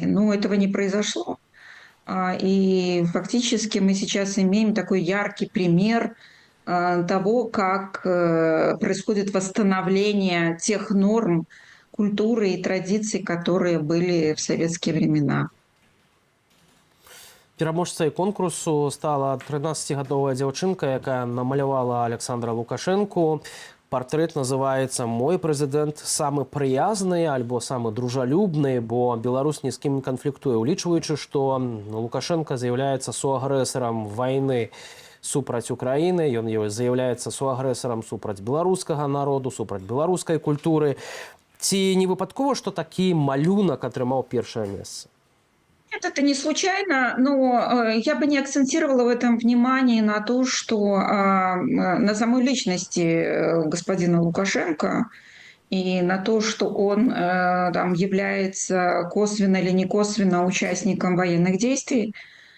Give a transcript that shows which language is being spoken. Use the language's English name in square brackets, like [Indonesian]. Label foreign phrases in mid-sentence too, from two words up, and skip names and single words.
[Russian] Но этого не произошло. И фактически мы сейчас имеем такой яркий пример того, как происходит восстановление тех норм, культуры и традиций, которые были в советские времена. [Belarusian] Пераможцай конкурсу стала 13-гадовая дзяўчынка, якая намалявала Александра Лукашэнку. Партрэт называецца «Мой прэзідэнт самы прыязны» альбо «Самы дружалюбны», бо Беларусь ні з кім не канфліктуе, улічваючы, што Лукашенко з'яўляецца суагрэсарам вайны супраць Украіны, ён з'яўляецца суагрэсарам супраць беларускага народу, супраць беларускай культуры. Ці не выпадкова, што такі малюнак атрымаў першае месца? [Russian] Нет, это не случайно, но я бы не акцентировала в этом внимание на то, что на самой личности господина Лукашенко и на то, что он там является косвенно или не косвенно участником военных действий.